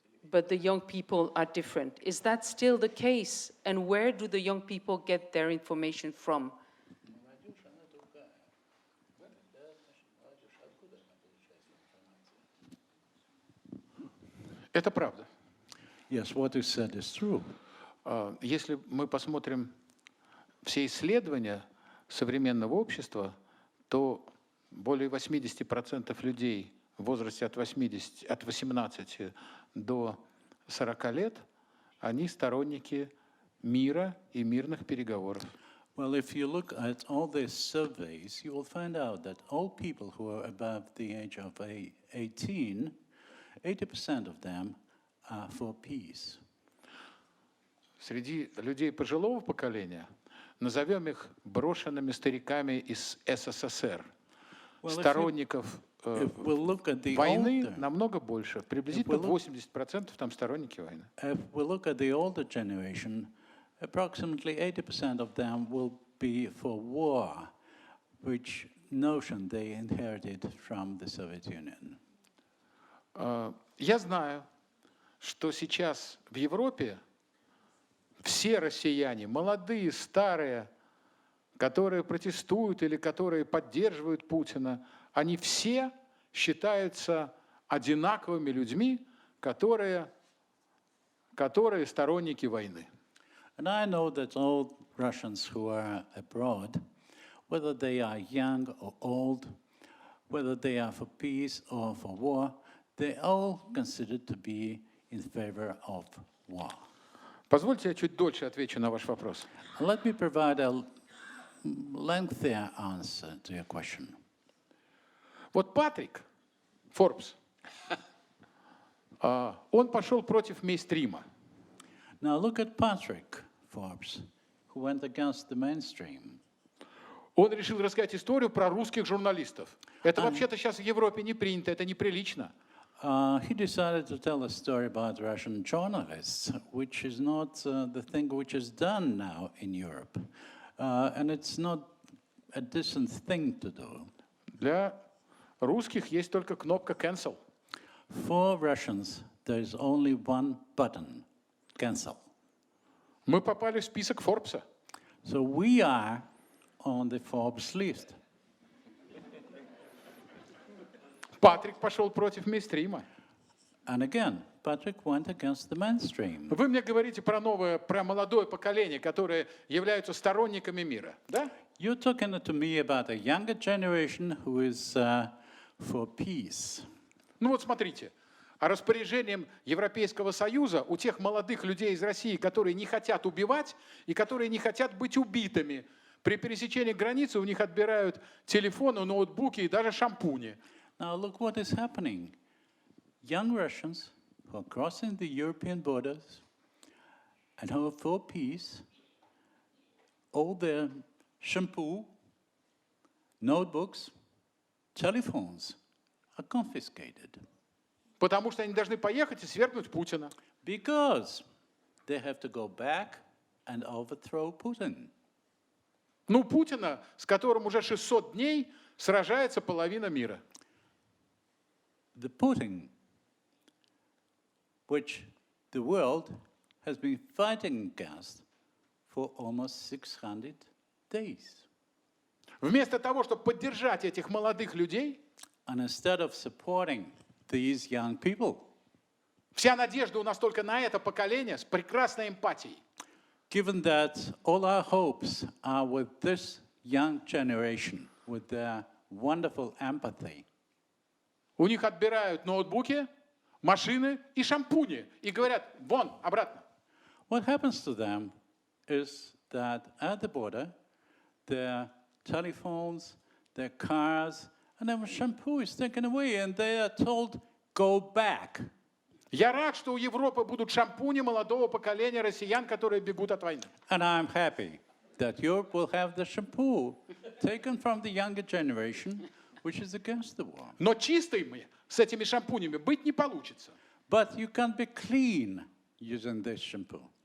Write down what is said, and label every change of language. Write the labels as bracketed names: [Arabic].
[English] But the young people are different. Is that still the case? And where do the young people get their information from? [Russian] Это правда. [English] Yes, what you said is true. [Russian] Если мы посмотрим все исследования современного общества, то более 80% людей в возрасте от 18 до 40 лет, они сторонники мира и мирных переговоров. [English] Well, if you look at all these surveys, you will find out that all people who are above the age of 18, 80% of them are for peace. [Russian] Среди людей пожилого поколения назовем их брошенными стариками из СССР. Сторонников войны намного больше, приблизительно 80% там сторонники войны. [English] If we look at the older generation, approximately 80% of them will be for war, which notion they inherited from the Soviet Union. [Russian] Я знаю, что сейчас в Европе все россияне, молодые, старые, которые протестуют или которые поддерживают Путина, они все считаются одинаковыми людьми, которые сторонники войны. [English] And I know that all Russians who are abroad, whether they are young or old, whether they are for peace or for war, they all considered to be in favor of war. [Russian] Позвольте, я чуть дольше отвечу на ваш вопрос. [English] Let me provide a lengthier answer to your question. [Russian] Вот Патрик Форбс, он пошел против мейнстрима. [English] Now look at Patrick Forbes, who went against the mainstream. [Russian] Он решил рассказать историю про русских журналистов. Это вообще-то сейчас в Европе не принято, это неприлично. [English] He decided to tell a story about Russian journalists, which is not the thing which is done now in Europe. And it's not a decent thing to do. [Russian] Для русских есть только кнопка cancel. [English] For Russians, there is only one button, cancel. [Russian] Мы попали в список Форбса. [English] So we are on the Forbes list. [Russian] Патрик пошел против мейнстрима. [English] And again, Patrick went against the mainstream. [Russian] Вы мне говорите про молодое поколение, которые являются сторонниками мира, да? [English] You're talking to me about a younger generation who is for peace. [Russian] Ну вот смотрите, а распоряжением Европейского Союза у тех молодых людей из России, которые не хотят убивать и которые не хотят быть убитыми, при пересечении границы у них отбирают телефоны, ноутбуки и даже шампуни. [English] Now look what is happening. Young Russians who are crossing the European borders and who are for peace, all their shampoo, notebooks, telephones are confiscated. [Russian] Потому что они должны поехать и свергнуть Путина. [English] Because they have to go back and overthrow Putin. [Russian] Ну, Путина, с которым уже 600 дней сражается половина мира. [English] The Putin, which the world has been fighting against for almost 600 days. [Russian] Вместо того, чтобы поддержать этих молодых людей, [English] And instead of supporting these young people, [Russian] вся надежда у нас только на это поколение с прекрасной эмпатией. [English] given that all our hopes are with this young generation, with their wonderful empathy, [Russian] У них отбирают ноутбуки, машины и шампуни. И говорят, вон, обратно. [English] what happens to them is that at the border, their telephones, their cars, and then shampoo is taken away, and they are told, go back. [Russian] Я рад, что у Европы будут шампуни молодого поколения россиян, которые бегут от войны. [English] And I'm happy that Europe will have the shampoo taken from the younger generation, which is against the war. [Russian] Но чистыми с этими шампунями быть не получится. [English] But you can't be clean using this shampoo.